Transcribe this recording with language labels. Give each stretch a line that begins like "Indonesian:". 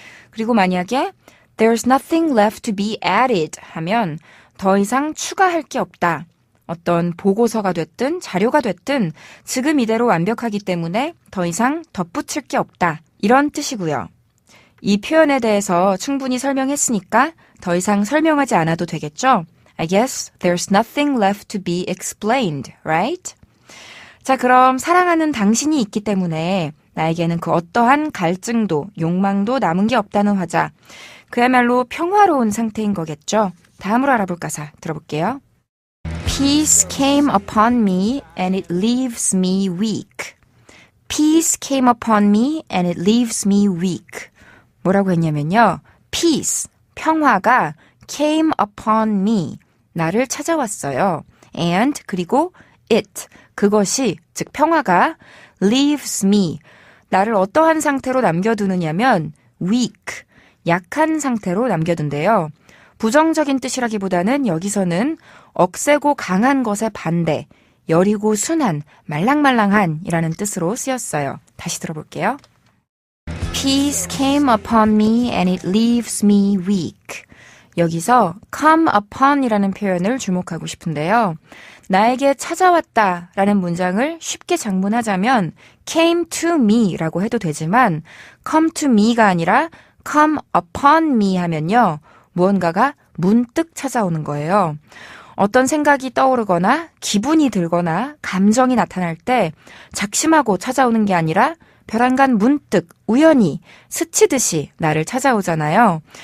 Korean: 그리고 만약에
English: There's nothing left to be added
Korean: 하면 더 이상 추가할 게 없다. 어떤 보고서가 됐든 자료가 됐든 지금 이대로 완벽하기 때문에 더 이상 덧붙일 게 없다. 이런 뜻이고요. 이 표현에 대해서 충분히 설명했으니까 더 이상 설명하지 않아도 되겠죠?
English: I guess there's nothing left to be explained, right?
Korean: 자, 그럼 사랑하는 당신이 있기 때문에 나에게는 그 어떠한 갈증도 욕망도 남은 게 없다는 화자. 그야말로 평화로운 상태인 거겠죠? 다음으로 알아볼 가사 들어볼게요.
English: Peace came upon me and it leaves me weak. Peace came upon me and it leaves me weak.
Korean: 뭐라고 했냐면요. Peace, 평화가
English: came upon me,
Korean: 나를 찾아왔어요. And, 그리고 it, 그것이, 즉 평화가
English: leaves me,
Korean: 나를 어떠한 상태로 남겨두느냐면 weak, 약한 상태로 남겨둔대요. 부정적인 뜻이라기보다는 여기서는 억세고 강한 것의 반대, 여리고 순한, 말랑말랑한 이라는 뜻으로 쓰였어요. 다시 들어볼게요.
English: Peace came upon me and it leaves me weak.
Korean: 여기서 come upon 이라는 표현을 주목하고 싶은데요. 나에게 찾아왔다 라는 문장을 쉽게 장문하자면
English: came to me
Korean: 라고 해도 되지만
English: come to me
Korean: 가 아니라
English: come upon me
Korean: 하면요. 무언가가 문득 찾아오는 거예요. 어떤 생각이 떠오르거나 기분이 들거나 감정이 나타날 때 작심하고 찾아오는 게 아니라 벼랑간 문득 우연히 스치듯이 나를 찾아오잖아요.